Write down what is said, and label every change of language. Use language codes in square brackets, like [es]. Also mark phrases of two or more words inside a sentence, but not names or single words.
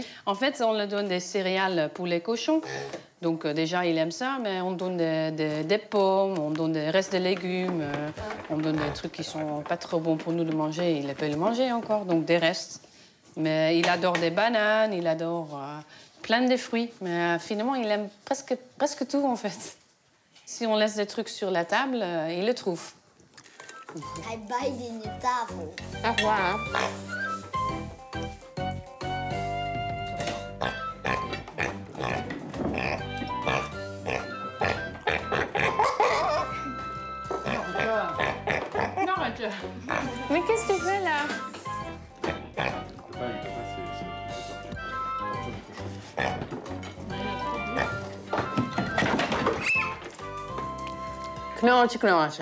[fr] En fait, on lui donne des céréales pour les cochons. Donc, déjà, il aime ça, mais on donne des pommes, on donne des restes de légumes, on donne des trucs qui sont pas trop bons pour nous de manger. Il peut les manger encore, donc des restes. Mais il adore des bananes, il adore plein de fruits. Mais finalement, il aime presque tout, en fait. Si on laisse des trucs sur la table, il le trouve. [nl] Hij bijt in de tafel. Echt waar, hè? [fr] Mais qu'est-ce que tu fais là? [nl] Knalletje, knalletje.